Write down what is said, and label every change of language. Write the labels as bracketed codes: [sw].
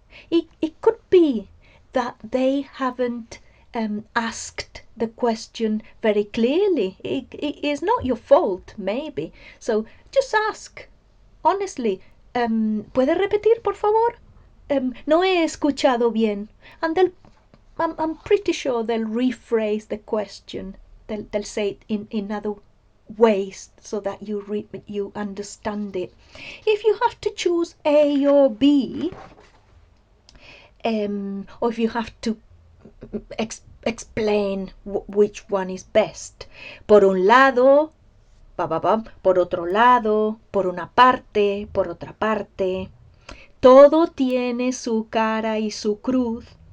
[en] It could be that they haven't asked the question very clearly. It is not your fault, maybe. So just ask, honestly. [es] ¿Puedes repetir, por favor? No he escuchado bien. [en] And I'm pretty sure they'll rephrase the question. They'll say it in other ways so that you understand it. If you have to choose A or B, or if you have to explain which one is best. [es] Por un lado, por otro lado, por una parte, por otra parte. Todo tiene su cara y su cruz.